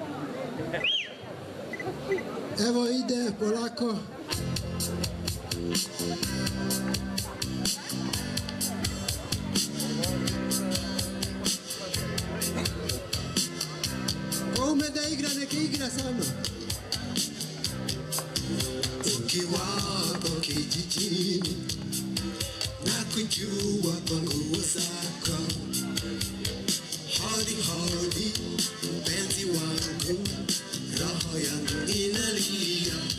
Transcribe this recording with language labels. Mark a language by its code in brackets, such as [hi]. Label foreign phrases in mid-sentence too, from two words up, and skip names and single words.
[sr] Evo ide, polako. Ko ume da igra, neka igra sa mnom. [sw] Ukiwapo kijijini na kujua kwa nguo zako, hodi hodi mpenzi wangu, roho yangu inalia.